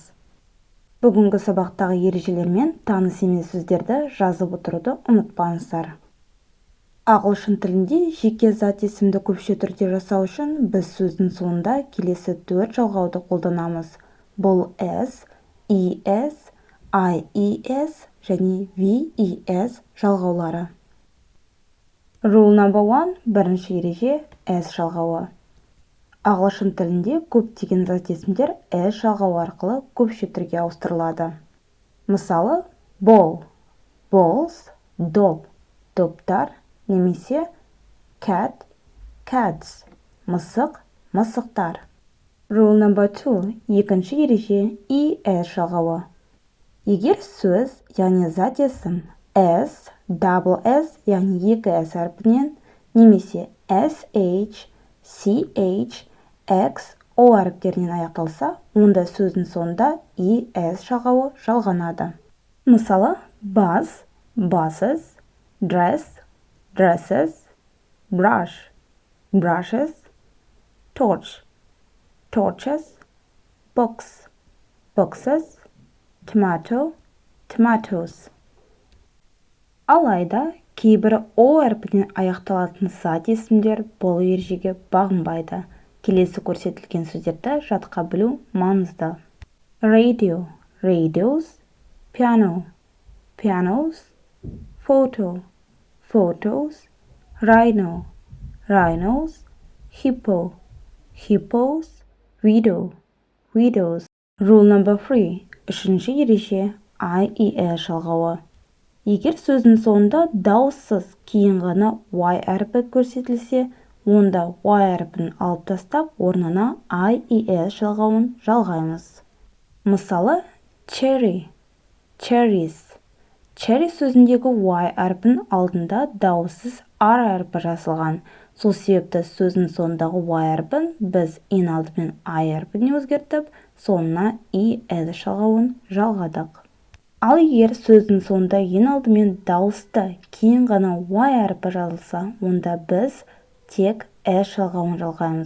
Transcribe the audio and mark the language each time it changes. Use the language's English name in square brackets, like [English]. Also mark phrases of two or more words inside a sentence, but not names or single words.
[Kazakh] Бүгінгі сабақтағы ережелермен таныс емес сөздерді жазып отыруды ұмытпаңыздар. Ағылшын тілінде жеке зат есімді көпше түрде жасау үшін біз сөздің соңында келесі 4 жалғауды қолданамыз. Бұл s, es, ies және ves жалғаулары. [English] Rule number 1, [Kazakh] бірінші ереже s жалғауы. Ағылшын тілінде көптеген зат есімдер s жалғауы арқылы көпше түрге ауыстырылады. Мысалы, [English] ball, balls, [Kazakh] доп, доптар, немесе [English] cat, cats, [Kazakh] мысық, мысықтар. [English] Rule number 2, [Kazakh] екінші ереже es жалғауы. Егер сөз, яғни зат есім s, [English] double s, [Kazakh] яғни екі s әрпінен, немесе sh, ch, x, o әріптерінен аяқталса, онда сөздің соңында es жалғауы жалғанады. Мысалы, [English] bus, buses, dress, dresses, brush, brushes, torch, torches, box, boxes, tomato, tomatoes. [Kazakh] Алайда, кейбір о әрпінен аяқталатын зат есімдер бұл ережеге бағынбайды. Келесі көрсетілген сөздерді жатқа білу маңызды. [English] Radio, radios, piano, pianos, photo, photos, rhino, rhinos, hippo, hippos, widow, widows. Rule number 3, [Kazakh] үшінші ереже ies жалғауы. Егер сөздің соңында дауыссыз кейін ғана y әрпі көрсетілсе, онда y әрпін алып тастап, орнына ies жалғауын жалғаймыз. Мысалы, [English] cherry, cherries. [Kazakh] Cherry сөзіндегі y әрпін алдында дауыссыз r әрпі жазылған. Сол себепті сөздің соңындағы y әрпін біз ең алдымен i әрпіне өзгертіп, соңына es жалғауын жалғадық. Ал егер сөздің соңында ең алдымен дауысты кейін ғана y әрпі жазылса, онда біз тек s жалғауын жалғаймыз.